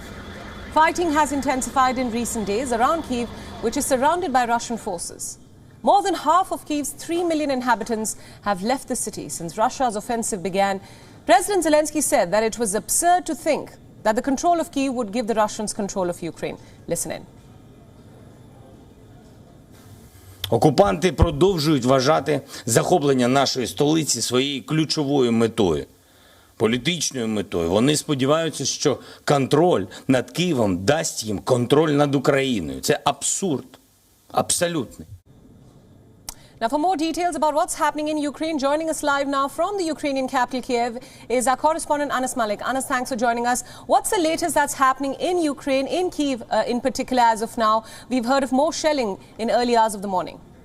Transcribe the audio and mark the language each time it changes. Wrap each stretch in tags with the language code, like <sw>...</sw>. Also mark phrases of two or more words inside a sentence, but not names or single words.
<en>Fighting has intensified in recent days around Kyiv, which is surrounded by Russian forces. More than half of Kyiv's 3 million inhabitants have left the city since Russia's offensive began. President Zelensky said that it was absurd to think that the control of Kyiv would give the Russians control of Ukraine. Listen in.</en> <uk>Окупанти продовжують вважати захоплення нашої столиці своєю ключовою метою, політичною метою. Вони сподіваються, що контроль над Києвом дасть їм контроль над Україною. Це абсурд, абсолютний.</uk> <en>Now, for more details about what's happening in Ukraine, joining us live now from the Ukrainian capital, Kyiv, is our correspondent Anas Malik. Anas, thanks for joining us. What's the latest that's happening in Ukraine, in Kyiv in particular as of now? We've heard of more shelling in early hours of the morning.</en>